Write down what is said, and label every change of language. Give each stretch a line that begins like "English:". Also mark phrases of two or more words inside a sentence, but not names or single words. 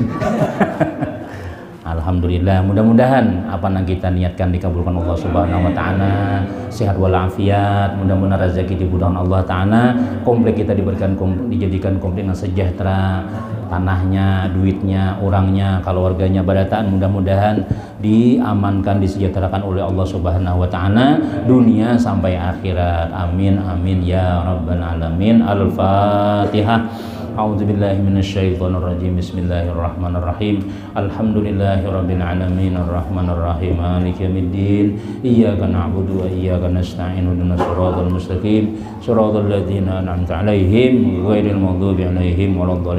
Indonesian: Alhamdulillah, mudah-mudahan apa yang kita niatkan dikabulkan Allah
Arabic: سبحانه وتعالى,
Indonesian: sehat walafiat, mudah-mudahan rezeki dimudahkan
Arabic: الله تعالى,
Indonesian: komplek kita dijadikan komplek yang sejahtera, tanahnya, duitnya, orangnya, keluarganya, barataan, mudah-mudahan diamankan, disejahterakan oleh Allah
Arabic: سبحانه وتعالى
Indonesian: dunia sampai akhirat.
Arabic: آمين آمين يا رب العالمين. الفاتحة. أعوذ بالله من الشيطان الرجيم. بسم الله الرحمن الرحيم. الحمد لله رب العالمين الرحمن الرحيم مالك يوم الدين. إياك نعبد وإياك نستعين اهدنا الصراط المستقيم صراط الذين أنعمت عليهم غير المغضوب عليهم ولا الضالين.